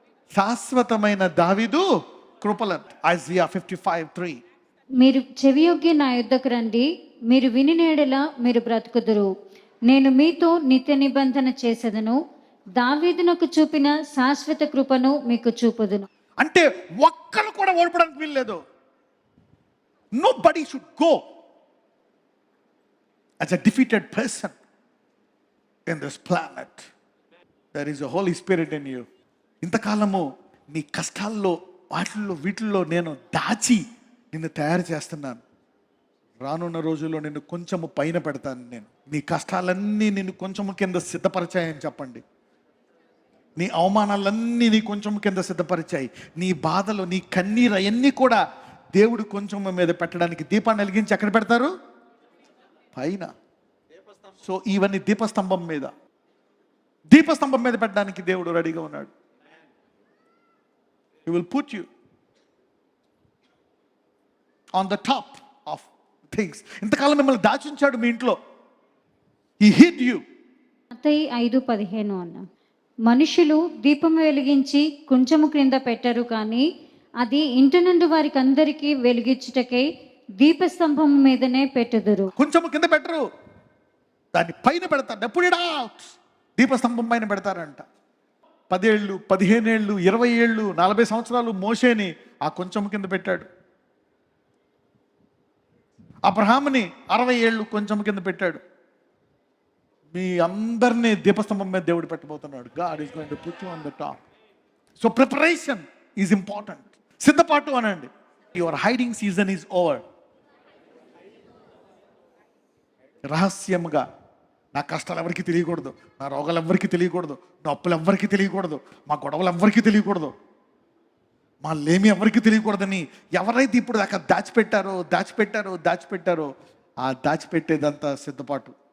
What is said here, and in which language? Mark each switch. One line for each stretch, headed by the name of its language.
Telugu: శాశ్వతమైన దావీదు కృపలను. ఐజియా 55:3. మీరు చెవియొగ్గి నా యుద్ధకు రండి, మీరు విని నేడలా మీరు బ్రతుకుదురు. నేను మీతో నిత్య నిబంధన చేసేదను, దావీదునకు చూపిన శాశ్వత కృపను మీకు చూపుదును. అంటే ఒక్కరు కూడా ఓడిపోవడానికి వీల్లేదు.
English: Nobody should go as a defeated person in this planet. There is a Holy Spirit in you.
Telugu: ఇంతకాలము నీ కష్టాల్లో వాటిల్లో వీటిల్లో నేను దాచి నిన్ను తయారు చేస్తున్నాను. రానున్న రోజుల్లో నిన్ను కొంచెము పైన పెడతాను. నేను నీ కష్టాలన్నీ నిన్ను కొంచెము కింద సిద్ధపరిచాయని చెప్పండి. నీ అవమానాలన్నీ నీ కొంచెం కింద సిద్ధపరిచాయి. నీ బాధలు, నీ కన్నీరు అవన్నీ కూడా దేవుడు కొంచెం మీద పెట్టడానికి దీపాన్ని వెలిగించి ఎక్కడ పెడతారు? పైన. సో ఇవన్నీ దీపస్తంభం మీద పెట్టడానికి దేవుడు రెడీగా ఉన్నాడు.
English: He will put you on the top of things.
Telugu: ఇంతకాలం మిమ్మల్ని దాచుంచాడు మీ ఇంట్లో.
English: He hid you.
Telugu: మత్తయి 5:15 అన్న, మనుషులు దీపం వెలిగించి కొంచెము క్రింద పెట్టరు, కానీ అది ఇంటినుండి వారికి అందరికీ వెలిగించుటకై దీపస్తంభం మీదనే పెట్టుదురు. కొంచెము కింద పెట్టరు, దాన్ని పైన పెడతారు. ఎప్పుడు దీపస్తంభం పైన పెడతారంట. 10 ఏళ్ళు, 15 ఏళ్ళు, 20 ఏళ్ళు, 40 సంవత్సరాలు మోషేని ఆ కొంచెం కింద పెట్టాడు. అబ్రహాముని 60 ఏళ్ళు కొంచెం కింద పెట్టాడు. మీ అందరినీ దీపస్తంభం మీద దేవుడు పెట్టబోతున్నాడు.
English: God is going to put you on the top. So preparation is important.
Telugu: సిద్ధపాటు అనండి.
English: Your hiding season is over.
Telugu: రహస్యంగా నా కష్టాలు ఎవరికి తెలియకూడదు, నా రోగాలు ఎవరికి తెలియకూడదు, నా అప్పులు ఎవరికి తెలియకూడదు, మా గొడవలు ఎవరికి తెలియకూడదు, మా లేమి ఎవరికి తెలియకూడదని ఎవరైతే ఇప్పుడు దాకా దాచిపెట్టారో ఆ దాచిపెట్టేదంతా సిద్ధపాటు.